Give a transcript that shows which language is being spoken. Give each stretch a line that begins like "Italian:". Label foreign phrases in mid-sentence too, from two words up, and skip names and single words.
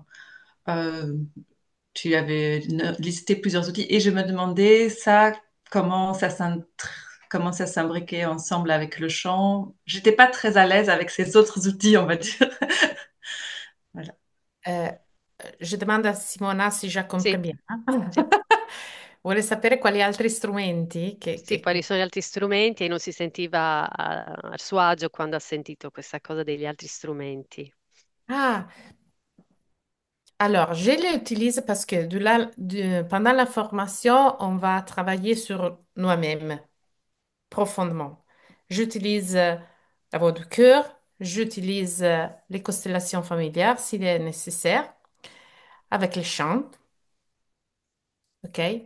French: Euh, Tu avais listé plusieurs outils et je me demandais ça, comment ça comment ça s'imbriquait ensemble avec le chant. J'étais pas très à l'aise avec ces autres outils, on va dire. Voilà. Euh, je demande a Simona
Italian: se già compri Sì,
French: bien.
Italian: sì, Vuole sapere quali altri strumenti sì, quali sono gli altri strumenti e non si sentiva a suo agio quando ha sentito questa cosa degli altri strumenti.
French: Ah, alors, je l'utilise parce que pendant la formation, on va travailler sur nous-mêmes profondément. J'utilise la voix du cœur, j'utilise les constellations familières s'il est nécessaire, avec les chants, ok?